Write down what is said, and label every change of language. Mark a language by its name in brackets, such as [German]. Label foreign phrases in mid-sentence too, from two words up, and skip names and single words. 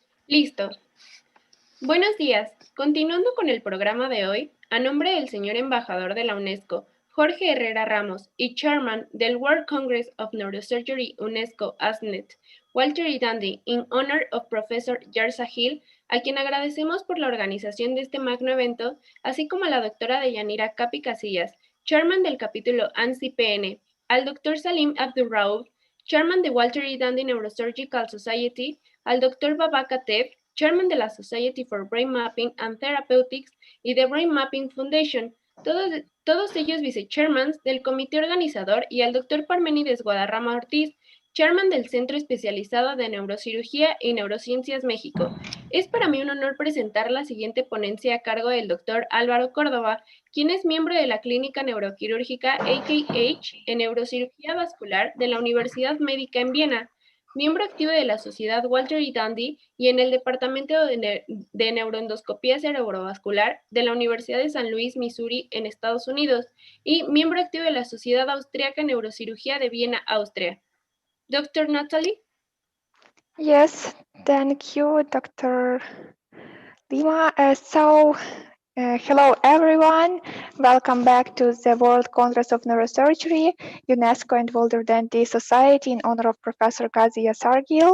[Spanish] Listo. Buenos días. Continuando con el programa de hoy, a nombre del señor embajador de la UNESCO, Jorge Herrera Ramos, y chairman del World Congress of Neurosurgery UNESCO ASNET, Walter E. [English] Dandy, in honor of Professor Yarza Hill, [Spanish] a quien agradecemos por la organización de este magno evento, así como a la doctora Deyanira Capi Casillas, chairman del capítulo ANSI-PN, al doctor Salim Abdurraouf, chairman de Walter E. Dandy Neurosurgical Society, al doctor Baba Kateb, chairman de la Society for Brain Mapping and Therapeutics y de Brain Mapping Foundation, todos ellos vice-chairmans del comité organizador, y al doctor Parménides Guadarrama Ortiz, chairman del Centro Especializado de Neurocirugía y Neurociencias México. Es para mí un honor presentar la siguiente ponencia a cargo del doctor Álvaro Córdoba, quien es miembro de la Clínica Neuroquirúrgica AKH en Neurocirugía Vascular de la Universidad Médica en Viena, miembro activo de la Sociedad Walter E. Dandy y en el Departamento de Neuroendoscopía Cerebrovascular de la Universidad de San Luis, Missouri, en Estados Unidos, y miembro activo de la Sociedad Austriaca de Neurocirugía de Viena, Austria. [English] Dr. Natalie? Yes, thank you, Dr. Lima. Hello everyone, welcome back to the World Congress of Neurosurgery, UNESCO and Walter Dandy Society in honor of Professor Ghazi Sargil.